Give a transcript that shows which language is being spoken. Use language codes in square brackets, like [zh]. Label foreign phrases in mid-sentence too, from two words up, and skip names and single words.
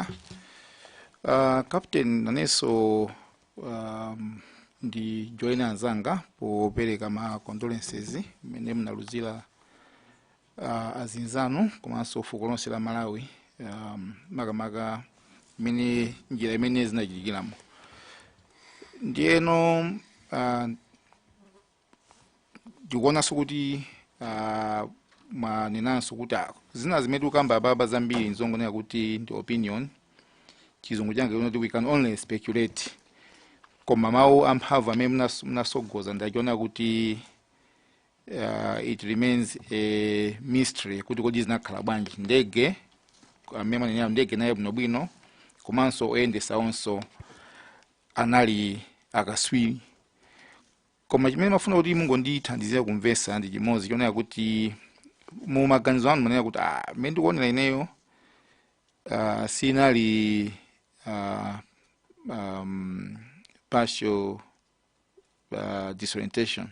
[ny] Captain naneso ndi join anzanga popereka ma condolences mene mnaluzira azinzanu komanso fuko lonse la Malawi makamaka mene njira imene zinachitikiramo. Ndiyeno ndikuonanso kuti manenanso kuti zina zimene ukamba baba zambiri nzongonera kuti ndi opinion, chizungu change kuti [en] we can only speculate, [ny] koma mawu amphamvu amene mnasogoza ndachiona kuti [en] it remains a mystery [ny] kuti kodi zinakhala bwanji ndege amene manenera ndege naye bwinobwino komanso oyendesa onso anali akaswiri. Koma chimene mafuna kuti mungondithandizira kumvesa ndi chimodzi chionera kuti mu maganizo anu manena kuti mmene ndikuonera ineyo sinali [en] partial disorientation.